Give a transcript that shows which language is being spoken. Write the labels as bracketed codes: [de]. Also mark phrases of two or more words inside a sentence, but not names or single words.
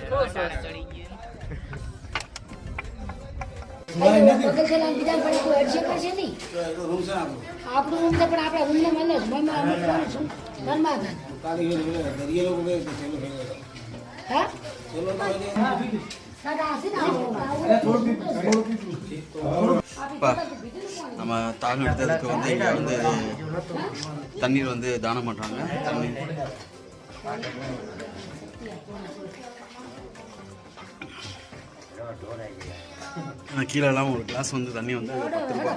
[gu] આપણું રૂમ તો પણ આપણા રૂમને મળે જ ઘરમાં હા [ta] அப்பா நம்ம தாகம் எடுத்ததுக்கு வந்து இங்கே வந்து தண்ணீர் வந்து தானம் பண்ணுறாங்க. தண்ணீர் கீழெல்லாம் ஒரு கிளாஸ் வந்து தண்ணி வந்து 10 ரூபா.